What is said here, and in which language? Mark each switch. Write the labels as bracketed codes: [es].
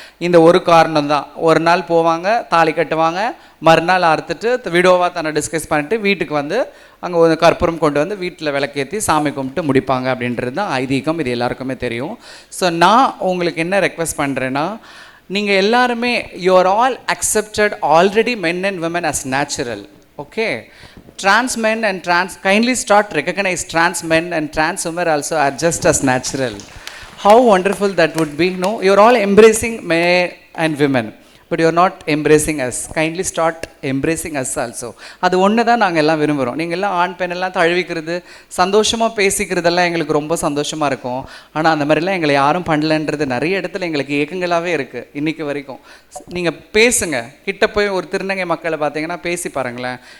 [ta] இந்த ஒரு காரணம் தான். ஒரு நாள் போவாங்க, தாலி கட்டுவாங்க, மறுநாள் அறுத்துட்டு வீடியோவாக தன்னை டிஸ்கஸ் பண்ணிவிட்டு வீட்டுக்கு வந்து அங்கே ஒரு கற்பூரம் கொண்டு வந்து வீட்டில் விளக்கேற்றி சாமி கும்பிட்டு முடிப்பாங்க அப்படின்றது தான் ஐதீகம். இது எல்லாருக்குமே தெரியும். [en] so [ta] நான் உங்களுக்கு என்ன ரெக்வெஸ்ட் பண்ணுறேன்னா, நீங்கள் எல்லாருமே [en] You are all accepted already men and women as natural. Okay, trans men and kindly start recognize trans men and trans women also are just as natural. How wonderful that would be. No, you are all embracing men and women, but you are not embracing us. Kindly start embracing us also. [ta] அது ஒன்று தான் நாங்கள் எல்லாம் விரும்புகிறோம். நீங்கள் எல்லாம் ஆண் பெண் எல்லாம் தழுவிக்கிறது, சந்தோஷமாக பேசிக்கிறதெல்லாம் எங்களுக்கு ரொம்ப சந்தோஷமாக இருக்கும். ஆனால் அந்த மாதிரிலாம் எங்களை யாரும் பண்ணலன்றது நிறைய இடத்துல எங்களுக்கு ஏக்கங்களாகவே இருக்குது இன்றைக்கி வரைக்கும். நீங்கள் பேசுங்க, கிட்ட போய் ஒரு திருநங்கை மக்களை பார்த்தீங்கன்னா பேசி பாருங்களேன்.